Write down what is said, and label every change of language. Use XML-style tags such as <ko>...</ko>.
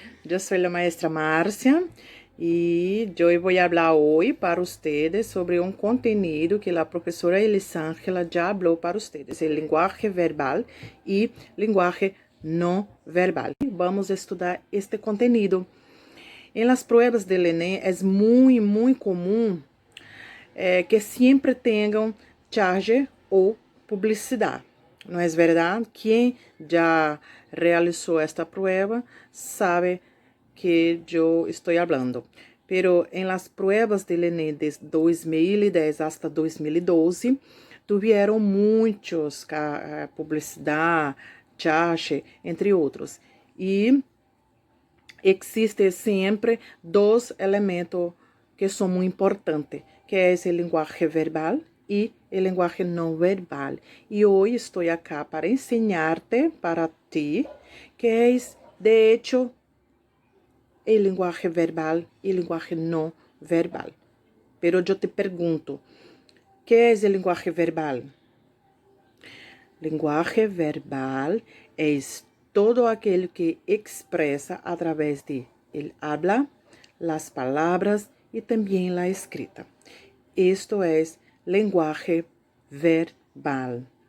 <es>Yo soy la maestra Marcia y yo voy a hablar hoy para ustedes sobre un contenido que la profesora Elisângela ya habló para ustedes, el lenguaje verbal y lenguaje no verbal. Vamos a estudar este contenido. En las pruebas del Enem es muy común que siempre tengan</es> <pt>charge ou publicidade. Não é verdade? Quem já realizou esta prueba sabe que eu estou falando.</pt> <es>Pero en las pruebas del ENEM de 2010 hasta 2012, tuvieron</es> <pt>muitos publicidade, charge, entre outros. E existe sempre dois elementos que são muito importantes, que é o linguagem verbal e o linguagem não verbal. E hoje estou aqui para ensinar-te, para ti, que é,</pt> <es>de hecho,</es> <pt>o linguagem verbal e linguagem não verbal. Pero eu te pergunto, que é o linguagem verbal? Linguagem verbal é todo aquilo que</pt> <es>expresa a través de el habla, las palabras y también la escrita. Esto es lenguaje verbal.</es>